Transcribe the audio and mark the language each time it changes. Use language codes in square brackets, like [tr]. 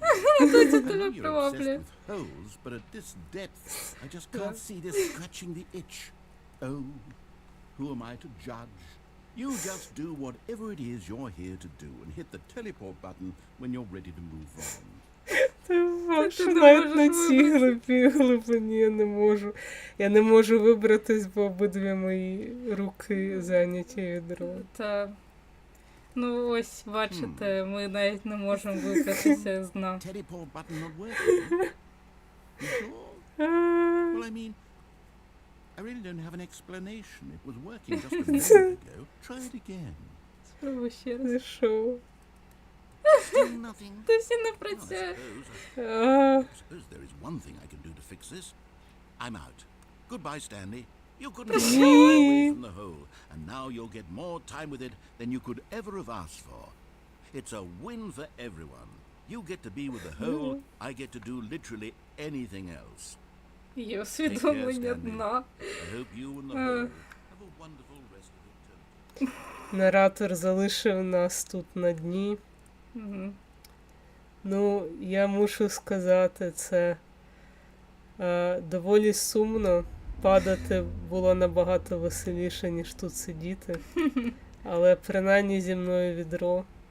[en] I know you're obsessed with holes, but at this depth, I just can't see this scratching the itch. Oh, who am I to judge? You just do whatever it is you're here to do and hit the teleport button when you're ready to move on. [uk] Що навіть на цій глибині я не можу. Я не можу вибратись, бо обидві мої руки зайняті відром. Та... Ну ось, бачите, ми навіть не можемо вибратися з дна. [en] Teleport button not working? You sure? Well, I mean, I really don't have an explanation. It was working just a moment ago. Try it again. [uk] Спробуй ще раз. Це що? [en] Still nothing. [uk] Досі не [en] Well, I [uk] працює. [en] suppose there is one thing I can do to fix this. I'm out. Goodbye, Stanley. You couldn't get away from the hole, and now you'll get more time with it than you could ever have asked for. It's a win for everyone. You get to be with the hole, I get to do literally anything else. [uk] Є усвідомлення [en] Stanley. [uk] дна. [en] I hope you and the hole have a wonderful rest of eternity. [uk] Наратор залишив нас тут на дні. Мгм. Ну, я мушу сказати, це доволі сумно. Падати було набагато веселіше, ніж тут сидіти. Але принаймні зі мною відро.